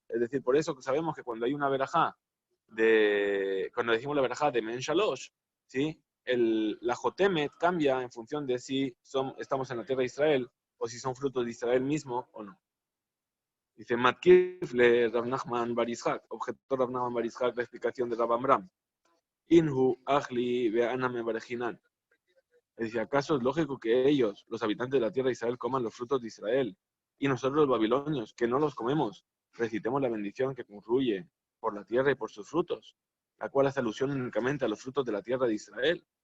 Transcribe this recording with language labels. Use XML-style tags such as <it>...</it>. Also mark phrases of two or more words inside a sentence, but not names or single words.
<es>Es decir, por eso sabemos que cuando hay una verajá, cuando decimos la verajá de Men Shalosh, ¿sí? La Jotemet cambia en función de si estamos en la tierra de Israel o si son frutos de Israel mismo o no. Dice</es> <arc>מתקיף לה</arc> <es>Rav Nachman Bar Yitzhak, objetó Rav Nachman Bar Yitzhak la explicación de Rav Amram.</es> <arc>אינהו אכלי ואנן מברכינן.</arc> <es>Es decir, ¿acaso es lógico que ellos, los habitantes de la tierra de Israel, coman los frutos de Israel y nosotros los babilonios, que no los comemos, recitemos la bendición que concluye por la tierra y por sus frutos, la cual hace alusión únicamente a los frutos de la tierra de Israel?</es>